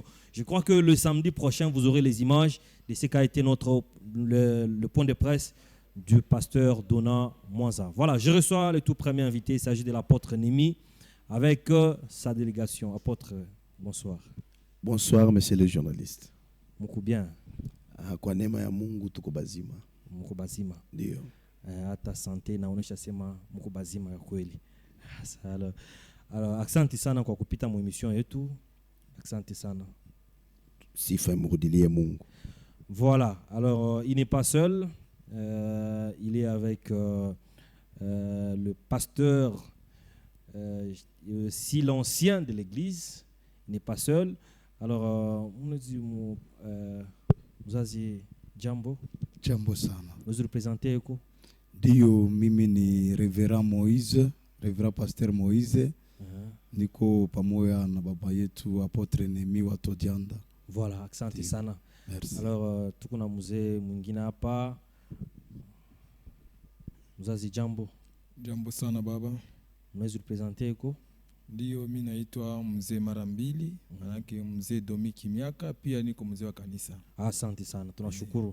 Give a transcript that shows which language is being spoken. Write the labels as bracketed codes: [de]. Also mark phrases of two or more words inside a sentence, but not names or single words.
[fr] Je crois que le samedi prochain, vous aurez les images de ce qu'a été le point de presse du pasteur Dona Mwanza. Voilà, je reçois le tout premier invité. Il s'agit de l'apôtre Némi avec sa délégation. Apôtre, bonsoir. Bonsoir, monsieur le journaliste. [sw] Moukou bien. Kwa neema ya Mungu tuko bazima. Moukou bazima. Ndio. Hata sante naonesha sema mko bazima ya kweli. Alors asante sana kwa kupita mu émission yetu. Asante sana. Sifa imrudilie Mungu. [fr] Voilà. Alors il n'est pas seul. Il est avec le pasteur si l'ancien de l'église. Il n'est pas seul. Alors on nous dit vous avez jambo. [sw] Jambo sana. [fr] Vous représentez quoi? [sw] Dio mimi ni Reverend Moise, Reverend Pasteur Moise. Niko pamoja na baba yetu Apotre Némi wa Todianda. Voilà, asante sana. [fr] Merci. [sw] Alors tuko na mzee mwingine hapa. Mzazi jambo. Jambo sana baba. Unaweza representer iko? Ndio, mimi naitwa mzee mara mbili, manake mzee Domi Kimiaka, pia niko mzee wa kanisa. Asante sana, tunashukuru.